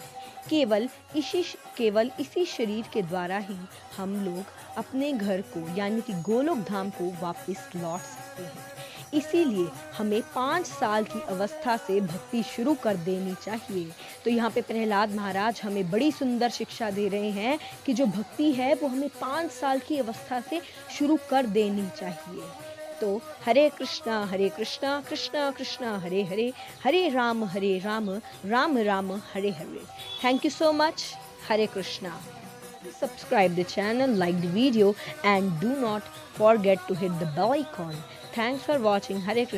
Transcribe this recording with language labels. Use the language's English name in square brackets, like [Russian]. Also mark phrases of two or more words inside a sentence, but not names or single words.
[Hindi] केवल इसी शरीर के द्वारा ही हम लोग अपने घर को यानी कि गोलोक धाम को वापस लौट सकते हैं। इसीलिए हमें 5 साल की अवस्था से भक्ति शुरू कर देनी चाहिए। तो यहाँ पे प्रहलाद महाराज हमें बड़ी सुंदर शिक्षा दे रहे हैं कि जो भक्ति है वो हमें 5 साल की अवस्था से शुरू कर देनी चाहिए। तो हरे कृष्णा कृष्णा कृष्णा हरे हरे, हरे राम राम राम हरे हरे। [English] Thank you so much. [Hindi] हरे कृष्णा। [English] Subscribe the channel, like the video and do not forget to hit the bell icon. Thanks for watching. [Hindi] हरे कृष्णा.